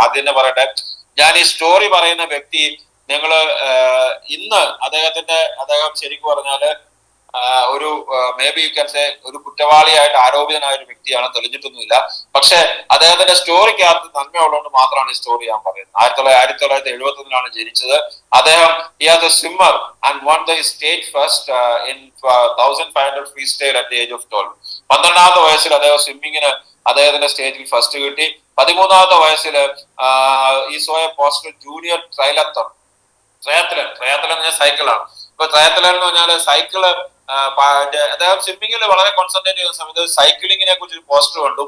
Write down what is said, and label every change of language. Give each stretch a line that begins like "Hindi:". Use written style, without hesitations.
Malayalam: ആദ്യം തന്നെ പറയട്ടെ, ഞാൻ ഈ സ്റ്റോറി പറയുന്ന വ്യക്തി നിങ്ങൾ ഇന്ന് അദ്ദേഹം ശരിക്കും പറഞ്ഞാല് ഒരു
English: maybe you can say
Malayalam: ഒരു കുറ്റവാളിയായിട്ട് ആരോപിതനായ ഒരു വ്യക്തിയാണ്, തെളിഞ്ഞിട്ടൊന്നുമില്ല. പക്ഷെ അദ്ദേഹത്തിന്റെ സ്റ്റോറിക്കകത്ത് നന്മയുള്ളതുകൊണ്ട് മാത്രമാണ് ഈ സ്റ്റോറി ഞാൻ പറയുന്നത്. 1971 ജനിച്ചത് അദ്ദേഹം.
English: He was a swimmer and won the state first in 1500 freestyle at the age of 12.
Malayalam: 12ാമത്തെ വയസ്സിൽ അദ്ദേഹം സ്വിമ്മിങ്ങിന് അദ്ദേഹത്തിന്റെ സ്റ്റേറ്റിൽ ഫസ്റ്റ് കിട്ടി. 13ാമത്തെ വയസ്സിൽ ഈ സോയ പോസ്റ്റൽ ജൂനിയർ ട്രയത്തലൺ എന്ന് പറഞ്ഞാൽ സൈക്കിളാണ്. ഇപ്പൊ ട്രയത്തലൺ എന്ന് പറഞ്ഞാൽ സൈക്കിള് അദ്ദേഹം സ്വിമ്മിങ്ങിൽ വളരെ കോൺസെൻട്രേറ്റ് ചെയ്യുന്ന സമയത്ത് സൈക്ലിങ്ങിനെ കുറിച്ച് ഒരു പോസ്റ്റർ കണ്ടു.